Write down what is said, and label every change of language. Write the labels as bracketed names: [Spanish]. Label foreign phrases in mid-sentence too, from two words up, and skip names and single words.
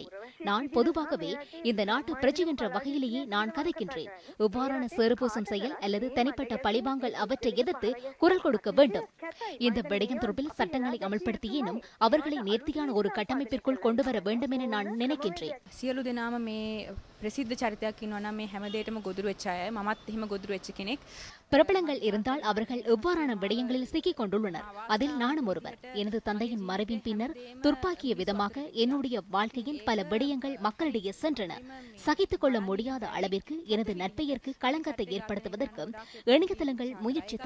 [Tamil] நான் பொதுவாகவே இந்த நாட்டு பிரஜை என்ற வகையிலேயே நான் கதைக்கின்றேன். இவ்வாறான சேறுபூசும் செயல் அல்லது தனிப்பட்ட பழிவாங்கல் அவற்றை எதிர்த்து குரல் கொடுக்க வேண்டும். இந்த விடயம் தொடர்பில் சட்டங்களை அமல்படுத்தியேனும் அவர்களை நேர்த்தியான ஒரு கட்டமைப்பிற்குள் கொண்டு வர வேண்டும் என நான் நினைக்கின்றேன். [Sinhala] ප්‍රසිද්ධ චරිතයක් ඉන්නවා නම් මේ හැම දෙයකම ගොදුරු වෙච්ච අය මමත් එහෙම ගොදුරු වෙච්ච කෙනෙක්. [Tamil] பிரபலங்கள் இருந்தால் அவர்கள் எவ்வாறான விடயங்களில் சிக்கிக் கொண்டுள்ளனர். அதில் நானும் ஒருவர். எனது தந்தையின் மறைவின் பின்னர் துர்ப்பாக்கிய விதமாக என்னுடைய வாழ்க்கையில் பல விடயங்கள் மக்களிடையே சென்றன. சகித்துக் கொள்ள முடியாத அளவிற்கு எனது நற்பெயருக்கு களங்கத்தை ஏற்படுத்துவதற்கு இணையதளங்கள் முயற்சித்தன.